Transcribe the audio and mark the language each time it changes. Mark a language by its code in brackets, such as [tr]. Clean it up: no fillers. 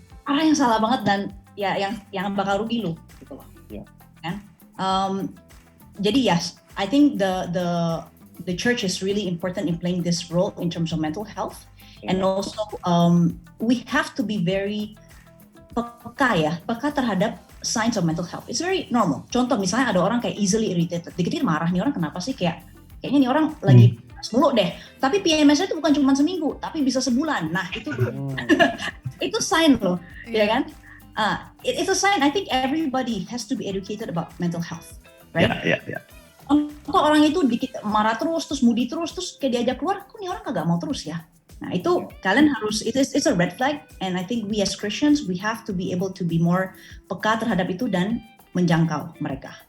[id] Arah yang salah banget, dan ya yang bakal rugi lu gitu loh. Kan? [en] Jadi yes, I think the church is really important in playing this role in terms of mental health. And also we have to be very [id] peka terhadap [en] signs of mental health. It's very normal. [id] Contoh misalnya ada orang kayak [en] easily irritated, [id] dikit-dikit marah, nih orang kenapa sih, kayaknya nih orang lagi mulu deh. Tapi PMS-nya itu bukan cuma seminggu, tapi bisa sebulan. Nah itu itu sign loh, ya kan? [en] It's a sign. I think everybody has to be educated about mental health, right? Yeah. [id] kok orang itu dikit marah terus moody terus kayak diajak keluar, kok nih orang kagak mau terus ya. Nah itu kalian harus, [en] it's a red flag, and I think we as Christians, we have to be able to be more [id] peka terhadap itu dan menjangkau mereka.